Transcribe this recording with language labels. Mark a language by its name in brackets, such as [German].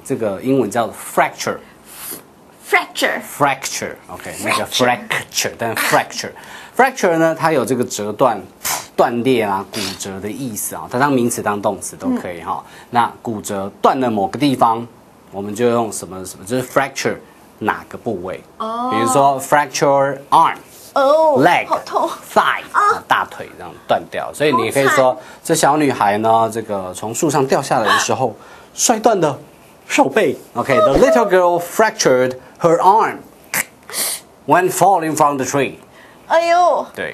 [Chinese] 这个英文叫 fracture。fracture。OK， 那个 fracture， 但 fracture 呢，它有这个折断、断裂啊、骨折的意思啊，它当名词当动词都可以哈。那骨折断了某个地方，我们就用什么，就是 fracture。哪个部位？比如说 [English] fracture arm、leg、 [Chinese] 好痛 thigh， 大腿这样断掉。所以你可以说，这小女孩呢，这个从树上掉下来的时候，摔断了手背。 [English] OK，the little girl fractured her arm when falling from the tree。 [Chinese] 哎呦，对，